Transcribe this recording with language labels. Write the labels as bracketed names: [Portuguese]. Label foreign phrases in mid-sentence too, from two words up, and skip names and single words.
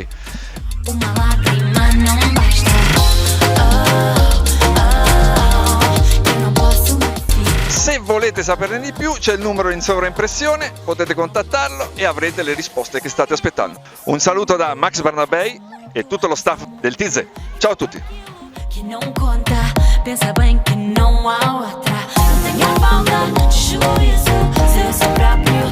[Italian] Una lacrima non basta. Io non posso mai finire. Se volete saperne di più c'è il numero in sovraimpressione, potete contattarlo e avrete le risposte che state aspettando. Un saluto da Max Barnabé e tutto lo staff del TZ. Ciao a tutti! [Portuguese] Que não conta, pensa bem que não há outra. Não tenha falta de juízo, seu próprio.